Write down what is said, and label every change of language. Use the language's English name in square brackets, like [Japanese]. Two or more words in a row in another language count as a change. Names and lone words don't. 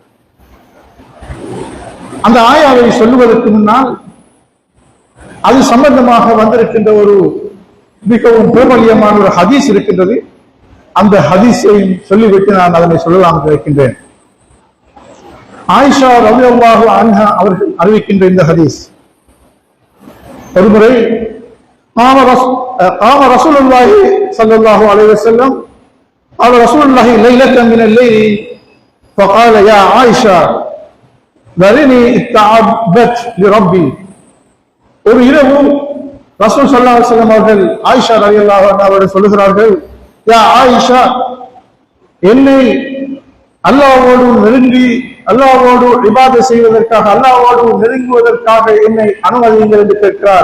[Tamil] அந்த ஆயாவை சொல்லுவதற்கு முன்னால் அது சம்பந்தமாக வந்திருக்கின்ற ஒரு மிகவும் பிரபல்யமான ஒரு ஹதீஸ் இருக்கின்றது. அந்த ஹதீஸையும் சொல்லிவிட்டு நான் அதனை சொல்லலாம் இருக்கின்றேன். ஆயிஷா [Arabic] رضي الله عنها [Tamil] அவர்கள் அறிவிக்கின்ற இந்த ஹதீஸ், ஒருமுறை [Arabic] قام رسول الله صلى الله عليه وسلم قال رسول الله ليلة من الليل فقال يا عائشة ذرني استعبت لربي. [Tamil] ஒரு இரவு ரசூல் [Arabic] صلى الله عليه وسلم [Tamil] அவர்கள் ஆயிஷா [Arabic] رضي الله عنها [Tamil] அவர்கள் சொல்லுகிறார்கள், [Arabic] يا عائشة, [Tamil] என்னை அல்லாஹ்வோடு நெருங்கி அல்லாஹ்வோடு இபாதத் செய்வதற்காக அல்லாஹ்வோடு நெருங்குவதற்காக என்னை அனுமதியுங்கள் என்று கேட்கிறார்.